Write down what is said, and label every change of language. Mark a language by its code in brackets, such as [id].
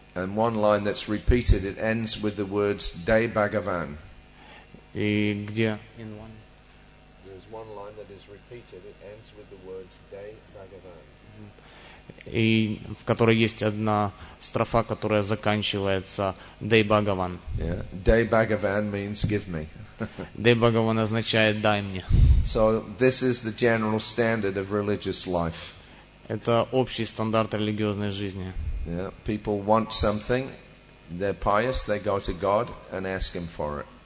[en] And one line that's repeated, it ends with the words, Jai Bhagavan. [ru] И где? [en] There's one line that is repeated, it ends with the words, Jai Bhagavan. [ru] И в которой есть одна строфа, которая заканчивается Дэй Бхагаван. [en] Yeah. Jai Bhagavan means give me. [ru] Дэй Бхагаван означает дай мне. [en] So this is the general standard of religious life. [ru] Это общий стандарт религиозной жизни. [en] Yeah. People want something, they're pious, they go to God and ask Him for it.